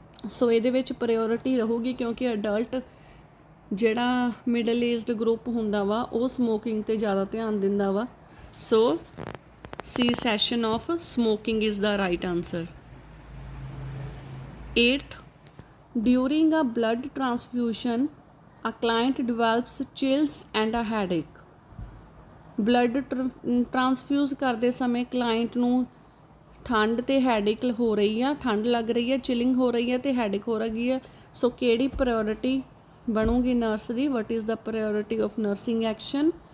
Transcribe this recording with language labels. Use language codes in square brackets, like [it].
[pa] ਸੋ ਇਹਦੇ ਵਿੱਚ ਪ੍ਰਾਇੋਰਟੀ ਰਹੂਗੀ ਕਿਉਂਕਿ ਅਡਲਟ ਜਿਹੜਾ ਮਿਡਲ ਏਜਡ ਗਰੁੱਪ ਹੁੰਦਾ ਵਾ ਉਹ ਸਮੋਕਿੰਗ 'ਤੇ ਜ਼ਿਆਦਾ ਧਿਆਨ ਦਿੰਦਾ ਵਾ। [en] So cessation of smoking is the right answer। 8th, during a blood transfusion a client develops chills and a headache। [pa] Blood ਟਰਾਂਸਫਿਊਜ਼ ਕਰਦੇ ਸਮੇਂ ਕਲਾਇੰਟ ਨੂੰ ਠੰਡ ਤੇ ਹੈਡੇਕ ਹੋ ਰਹੀ ਆ, ਠੰਡ ਲੱਗ ਰਹੀ ਹੈ, ਚਿਲਿੰਗ ਹੋ ਰਹੀ ਹੈ ਤੇ ਹੈਡੇਕ ਹੋ ਰਹੀ ਹੈ। ਸੋ ਕਿਹੜੀ ਪ੍ਰਾਇੋਰਟੀ ਬਣੂਗੀ nurse ਦੀ? [en] What is the priority of nursing action?